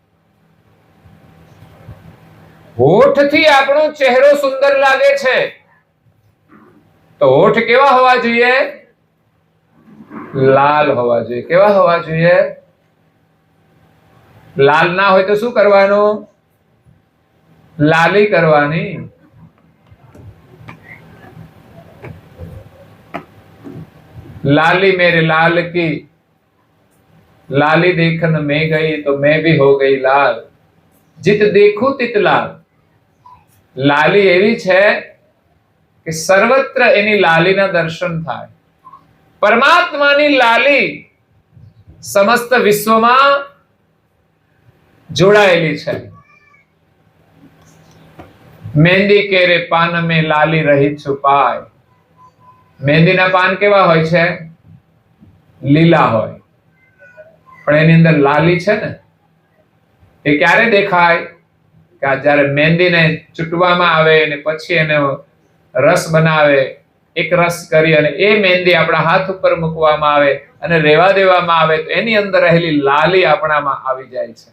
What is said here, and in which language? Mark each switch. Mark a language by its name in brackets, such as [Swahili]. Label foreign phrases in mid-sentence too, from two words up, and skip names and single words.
[Gujarati] હોઠથી આપણો ચહેરો સુંદર લાગે છે. તો હોઠ કેવા હોવા જોઈએ? લાલ હોવા જોઈએ. કેવા હોવા જોઈએ? લાલ ના હોય તો શું કરવાનું? લાલી કરવાની. [Hindi] लाली मेरे लाल की, लाली देखन में गई तो मैं भी हो गई लाल, जित देखूं तित लाल. [Gujarati] લાલી એવી છે કે સર્વત્ર એની લાલીના દર્શન થાય. પરમાત્માની લાલી સમસ્ત વિશ્વમાં જોડાયેલી છે. [Hindi] मेहंदी केरे पान में लाली रही છુપાય. [Gujarati] મહેંદીના પાન કેવા હોય છે? લીલા હોય, પણ એની અંદર લાલી છે ને, એ ક્યારે દેખાય? કે જ્યારે મહેંદીને ચૂંટવામાં આવે અને પછી એને રસ બનાવે, એક રસ કરી અને એ મહેંદી આપણા હાથ ઉપર મૂકવામાં આવે અને રેવા દેવામાં આવે તો એની અંદર રહેલી લાલી આપણામાં આવી જાય છે.